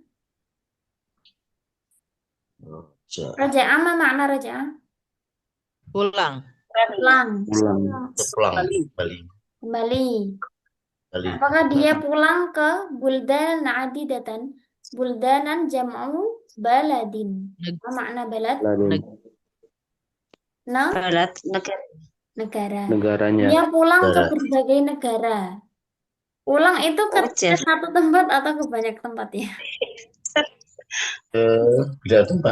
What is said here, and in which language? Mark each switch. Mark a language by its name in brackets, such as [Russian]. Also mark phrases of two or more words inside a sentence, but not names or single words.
[Arabic] Roja. [Indonesian] Rojaah apa makna rojaah? Pulang. Pulang. Pulang. Pulang. Bali. Kembali. [Javanese] Bali. [Indonesian] Apakah dia pulang ke [Arabic] buldan adidatan? Buldanan jam'u baladin. [Indonesian] Apa makna balad? Lalu Nah, Balat negara. negara. negaranya. Dia pulang ke Negara. berbagai negara. Pulang itu ke Oke. satu tempat atau ke banyak tempat ya? Beda tempat.